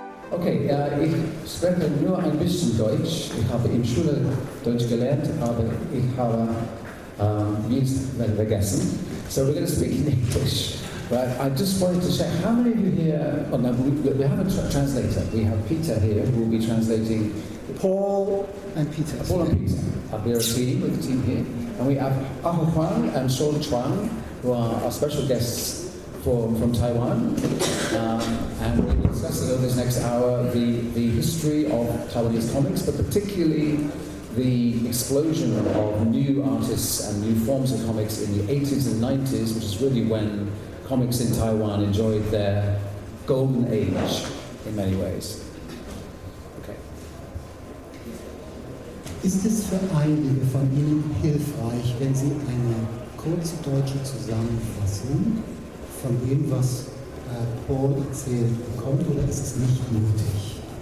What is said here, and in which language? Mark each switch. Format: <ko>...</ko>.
<de>Okay, ich spreche nur ein bisschen Deutsch. Ich habe in Schule Deutsch gelernt, aber ich habe vieles vergessen.</de> <en>So we're going to speak in English. But I just wanted to check, how many of you here, oh no, we have a translator. We have Peter here who will be translating. Paul and Peter. Paul and Peter. We're a team, with the team here. And we have Huang and Chuang, who are our special guests from Taiwan. And we're going to discuss over this next hour the history of Taiwanese comics, but particularly the explosion of new artists and new forms of comics in the 80s and 90s, which is really when comics in Taiwan enjoyed their golden age in many ways. Okay.</en> <de>Ist es für einige von Ihnen hilfreich, wenn Sie eine kurze deutsche Zusammenfassung von dem, was Paul erzählt bekommt, oder ist es nicht nötig?</de>